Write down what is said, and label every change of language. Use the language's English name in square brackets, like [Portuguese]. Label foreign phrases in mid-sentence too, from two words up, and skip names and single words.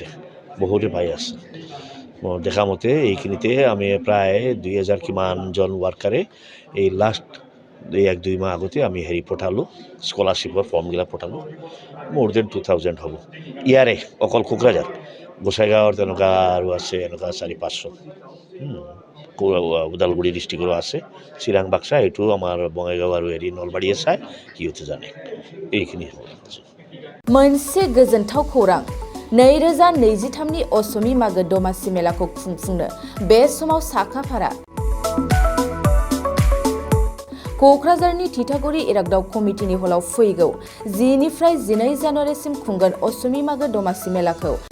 [Assamese] বহুতে পাই আছে মই দেখা মতে এইখিনিতে আমি প্ৰায় 2000 কিমানজন ৱাৰ্কাৰে এই লাষ্ট 1-2 মাহ আগতে আমি হেৰি পঠালোঁ স্কলাৰশ্বিপৰ ফৰ্মবিলাক পঠালোঁ মোৰ দেন 2000 হ'ব ইয়াৰে অকল কোকৰাঝাৰ গোসাইগাঁৱৰ তেনেকুৱা আৰু আছে এনেকুৱা 400-500 ওদালগুৰি ডিষ্ট্ৰিক্টৰো আছে চিৰাং বাক্সা এইটো আমাৰ বঙাইগাঁও আৰু হেৰি নলবাৰীয়ে চাই সিহঁতে জানে এইখিনি [Bodo] मोनसे गोजोनथाव खौरां 2023नि असमी मागो दमासि मेलाखौ खुंफुंनो बे समाव साखाफारा क'क्राझारनि थिथागुरि इरागदाव कमिटिनि हलाव फैगौ 10 निफ्राय 12 जानुवारिसिम खुंगोन असमी मागो दमासि मेलाखौ